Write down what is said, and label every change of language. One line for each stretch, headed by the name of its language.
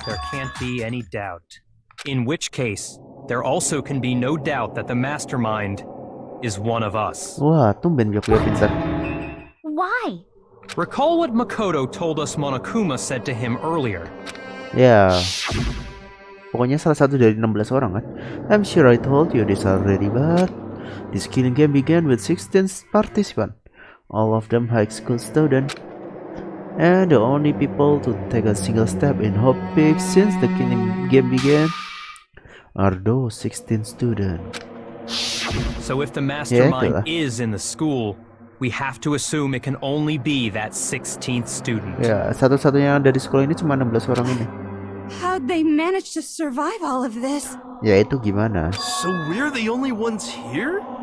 English: There can't be any doubt. In which case, there also can be no doubt that the mastermind is one of us.
Indonesian: Wah tumben Byakuya pintar.
English: Why? Recall what Makoto told us Monokuma said to him earlier.
Indonesian: Ya. Pokoknya salah satu dari 16 orang kan.
English: I'm sure I told you this already, but this killing game began with 16 participants. All of them high school students. And the only people to take a single step in Hampir since the killing game began are those 16 students. So if the mastermind
Indonesian: itulah.
English: is in the school, we have to assume it can only be that 16th student.
Indonesian: Ya, satu-satunya yang ada di sekolah ini cuma 16 orang ini.
English: How'd they manage to survive all of this?
Indonesian: Ya itu gimana?
English: So we're the only ones here?